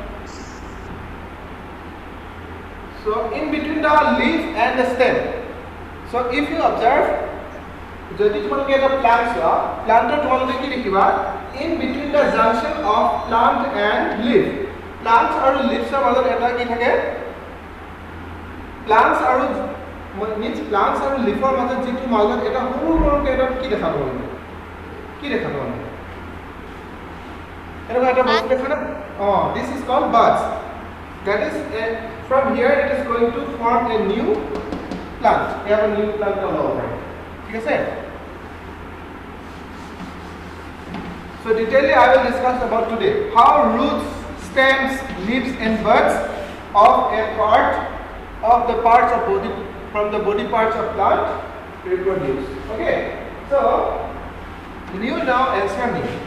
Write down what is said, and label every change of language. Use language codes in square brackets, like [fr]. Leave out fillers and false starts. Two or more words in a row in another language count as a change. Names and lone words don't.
[en] So in between the leaf and the stem. So if you observe, [as] যদি তোমালোকে এটা প্লান্ট চোৱা প্লান্টৰ তোমালোকে কি দেখিবা [en] in between the junction of plant and leaf plants [as] আৰু leaves ৰ মাজত এটা কি থাকে plants আৰু [en] means plants [as] আৰু leaf ৰ মাজত যিটো মাজত এটা সৰু সৰুকে এটা কি দেখা পাব কি দেখা পাব এনেকুৱা এটা বস্তু দেখা না [en] this is called buds that is from here it is going to form a new plant we have a new plant all over [as] ঠিক আছে [en] So detailedly I will discuss about today how roots, stems, leaves and buds of a part of the parts of body from the body parts of plant reproduce. Okay. So you now answer me.